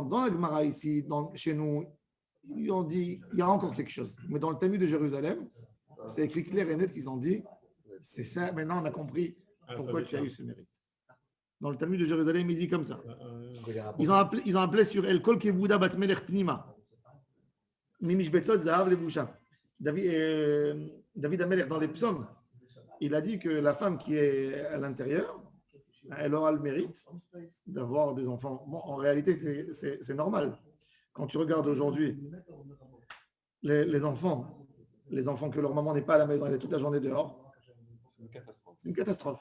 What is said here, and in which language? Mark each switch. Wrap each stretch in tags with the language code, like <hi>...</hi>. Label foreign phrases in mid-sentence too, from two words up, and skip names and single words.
<fr>Dans la Gemara ici, chez nous, ils ont dit, il y a encore quelque chose. Mais dans le Talmud de Jérusalem, c'est écrit clair et net qu'ils ont dit, c'est ça, maintenant on a compris pourquoi tu as eu ce mérite. Dans le Talmud de Jérusalem, il dit comme ça. ils ont appelé sur</fr> <he>על כל כבודה בת מלך פנימה. ממשבצות זהב לבושה.</he> <fr>David Amelech dans les psaumes, il a dit que la femme qui est à l'intérieur, elle aura le mérite d'avoir des enfants. Bon, en réalité, c'est normal. Quand tu regardes aujourd'hui les enfants que leur maman n'est pas à la maison, elle est toute la journée dehors, c'est une catastrophe.</fr>